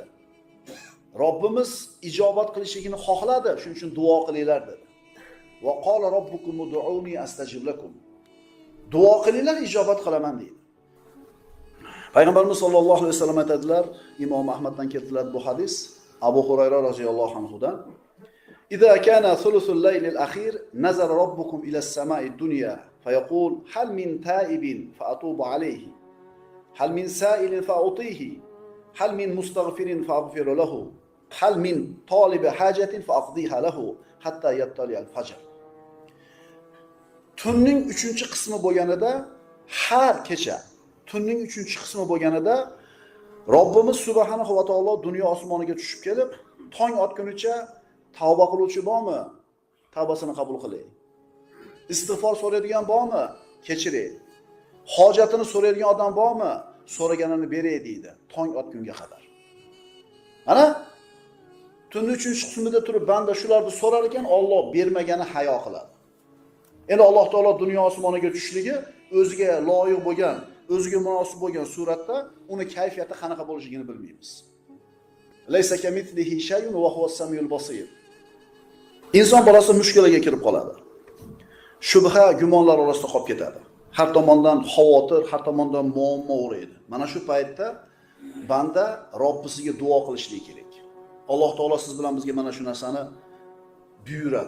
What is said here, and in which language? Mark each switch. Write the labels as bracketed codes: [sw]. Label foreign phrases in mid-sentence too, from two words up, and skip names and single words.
[uz] Robbimiz ijobat qilishligini xohladi, shuning uchun duo qilinglar dedi. [ar] وقال ربكم ادعوني أستجب لكم. [uz] Duo qilinglar, ijobat qilaman dedi. Payg'ambarimiz [ar] صلى الله عليه وسلم [uz] aytadilar, Imom Ahmaddan keltiriladi bu hadis, Abu Hurayra [ar] رضي الله عنه. إذا كان ثلث الليل الأخير نزل ربكم إلى السماء الدنيا فيقول هل من تائب فأتوب عليه هل من سائل فأعطيه هل من مستغفر فأغفر له هل من طالب حاجة فأقضيها له حتى يطلع الفجر. [uz] Tunning 3-qismi bo'lganida, har kecha tunning 3-qismi bo'lganida Robbimiz [ar] سبحانه وتعالى [uz] dunyo osmoniga tushib kelib, tong otgunicha tavba qiluvchi bormi? Tavbasini qabul qiling. Istig'for so'raydigan bormi? Kechiring. Hojatini so'raydigan odam bormi? So'raganini beray deydi, tong otgunga qadar. Mana tunning 3-qismida turib banda shularni so'rar ekan, Alloh bermagani hayo qiladi. Endi Alloh taolo dunyo osmoniga tushishligi o'ziga loyiq bo'lgan, o'ziga munosib bo'lgan suratda uni kayfiyati qanaqa bo'lishligini bilmaymiz. [ar] ليس كمثله شيء وهو السميع البصير. [uz] Inson bolasi mushkulaga kirib qoladi. Shubha, gumonlar orasida qolib ketadi. Har tomondan xavotir, har tomondan muammo o'raydi. Mana shu paytda banda Robbisiga duo qilishligi kerak. Alloh taolo siz bilan bizga mana shu narsani buyuradi.